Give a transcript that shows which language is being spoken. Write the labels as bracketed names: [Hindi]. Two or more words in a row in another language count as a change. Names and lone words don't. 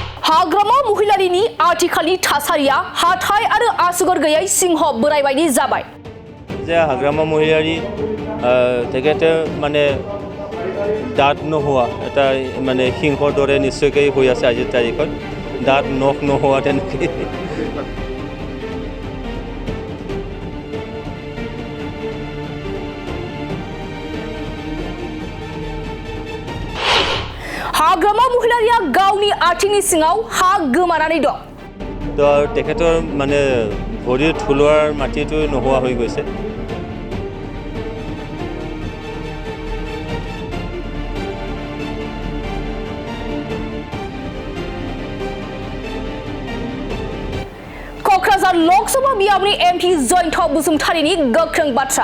[Bodo] हाग्रामा महिलारिनि आथिखालनि थासारिया हाथाय आरो आसुगर गैयै सिंह बोराय बायदि जाबाय। [Assamese] যে হাগ্ৰামা মহিলাৰি তেখেতে মানে दाঁত নোহোৱা এটা মানে সিংহৰ দৰে নিশ্চয়কৈ হৈ আছে আজিৰ তাৰিখত দাঁত নখ নোহোৱা তেনেকৈ [Bodo] हाग्रामा महिलारिया गावनि आथिंनि सिङाव हा गोमानानै दं। [Assamese] তো তেখেতৰ মানে ভৰিৰ থুলোৱাৰ মাটিটো নোহোৱা হৈ গৈছে। [Bodo] क'क्राझार लोकसभा बियाबनि एमपि जयन्त बसुमतारिनि गोख्रों बाथ्रा।